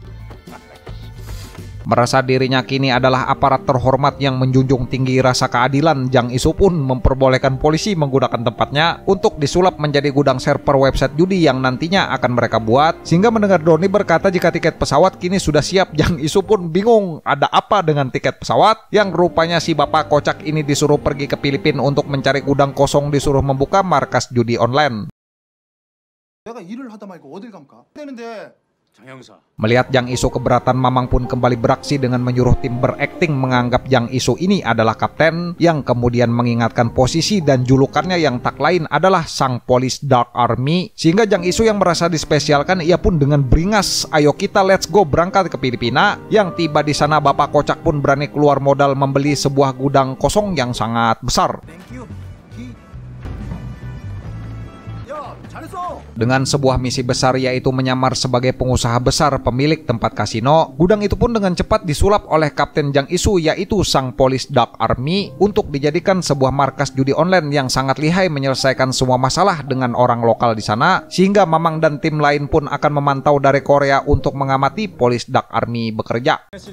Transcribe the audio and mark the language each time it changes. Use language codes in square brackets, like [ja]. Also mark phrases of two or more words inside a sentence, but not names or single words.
[id] Merasa dirinya kini adalah aparat terhormat yang menjunjung tinggi rasa keadilan, Jang Isu pun memperbolehkan polisi menggunakan tempatnya untuk disulap menjadi gudang server website judi yang nantinya akan mereka buat. Sehingga mendengar Doni berkata jika tiket pesawat kini sudah siap, Jang Isu pun bingung ada apa dengan tiket pesawat, yang rupanya si Bapak Kocak ini disuruh pergi ke Filipina untuk mencari gudang kosong, disuruh membuka markas judi online. [ko] 내가 일을 하다 말고 어딜 감까? 되는데. [id] Melihat Jang Isu keberatan, Mamang pun kembali beraksi dengan menyuruh tim berakting menganggap Jang Isu ini adalah kapten, yang kemudian mengingatkan posisi dan julukannya yang tak lain adalah sang Police Dark Army. Sehingga Jang Isu yang merasa dispesialkan, ia pun dengan beringas, ayo kita [en] let's go [id] berangkat ke Filipina. Yang tiba di sana Bapak Kocak pun berani keluar modal membeli sebuah gudang kosong yang sangat besar. [ko] 야 잘했어. [id] Dengan sebuah misi besar yaitu menyamar sebagai pengusaha besar pemilik tempat kasino, gudang itu pun dengan cepat disulap oleh Kapten Jang Isu yaitu sang Police Dark Army untuk dijadikan sebuah markas judi online yang sangat lihai menyelesaikan semua masalah dengan orang lokal di sana, sehingga Mamang dan tim lain pun akan memantau dari Korea untuk mengamati Police Dark Army bekerja.